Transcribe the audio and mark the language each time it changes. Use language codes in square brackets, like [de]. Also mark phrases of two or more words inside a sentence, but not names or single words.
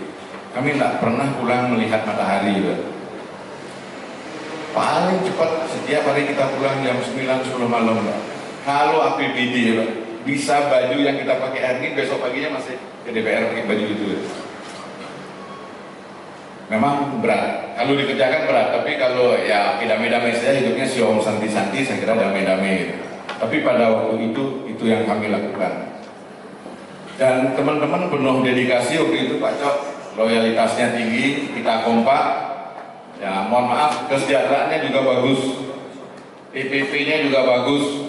[id] Kami nggak pernah pulang melihat matahari, Pak. Paling cepat setiap hari kita pulang jam 9-10 malam, Pak. Kalau APBD, Pak, bisa baju yang kita pakai hari ini besok paginya masih ke DPR pakai baju itu. Memang berat, kalau dikerjakan berat, tapi kalau ya damai-damai saja hidupnya si Om santi-santi, saya kira damai-damai gitu. Tapi pada waktu itu yang kami lakukan. Dan teman-teman penuh dedikasi waktu itu Pak Cok, loyalitasnya tinggi, kita kompak. Ya mohon maaf, kesejahteraannya juga bagus, PPP-nya juga bagus.